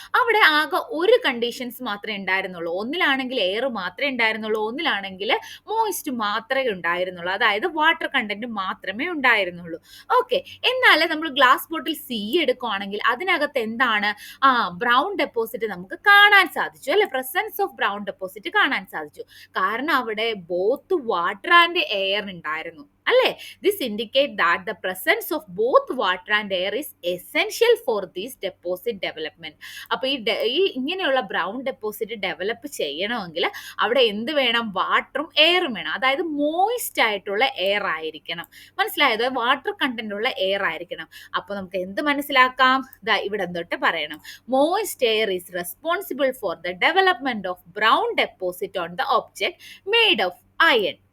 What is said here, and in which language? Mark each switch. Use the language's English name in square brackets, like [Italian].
[Malayalam] അവിടെ ആകെ ഒരു കണ്ടീഷൻസ് മാത്രമേ ഉണ്ടായിരുന്നുള്ളൂ. ഒന്നിലാണെങ്കിൽ എയർ മാത്രമേ ഉണ്ടായിരുന്നുള്ളൂ, ഒന്നിലാണെങ്കിൽ മോയിസ്റ്റ് മാത്രമേ ഉണ്ടായിരുന്നുള്ളൂ, അതായത് വാട്ടർ കണ്ടന്റ് മാത്രമേ ഉണ്ടായിരുന്നുള്ളൂ. ഓക്കെ, എന്നാൽ നമ്മൾ ഗ്ലാസ് ബോട്ടിൽ സി എടുക്കുകയാണെങ്കിൽ അതിനകത്ത് എന്താണ്? ബ്രൗൺ ഡെപ്പോസിറ്റ് നമുക്ക് കാണാൻ സാധിച്ചു അല്ലെ. പ്രസൻസ് ഓഫ് ബ്രൗൺ ഡെപ്പോസിറ്റ് കാണാൻ സാധിച്ചു. കാരണം അവിടെ ബോത്ത് വാട്ടർ ആൻഡ് എയർ ഉണ്ടായിരുന്നു അല്ലെ. [English] This indicate that the presence of both water and air is essential for this deposit development. [Malayalam] അപ്പൊ ഈ ഇങ്ങനെയുള്ള ബ്രൗൺ ഡെപ്പോസിറ്റ് ഡെവലപ്പ് ചെയ്യണമെങ്കിൽ അവിടെ എന്ത് വേണം? വാട്ടറും എയറും വേണം. അതായത് മോയിസ്റ്റ് ആയിട്ടുള്ള എയർ ആയിരിക്കണം. മനസ്സിലായത്? വാട്ടർ കണ്ടന്റ് ഉള്ള എയർ ആയിരിക്കണം. അപ്പൊ നമുക്ക് എന്ത് മനസ്സിലാക്കാം? ഇവിടെ തൊട്ട് പറയണം, [English] Moist air is responsible for the development of brown deposit on the object made of iron.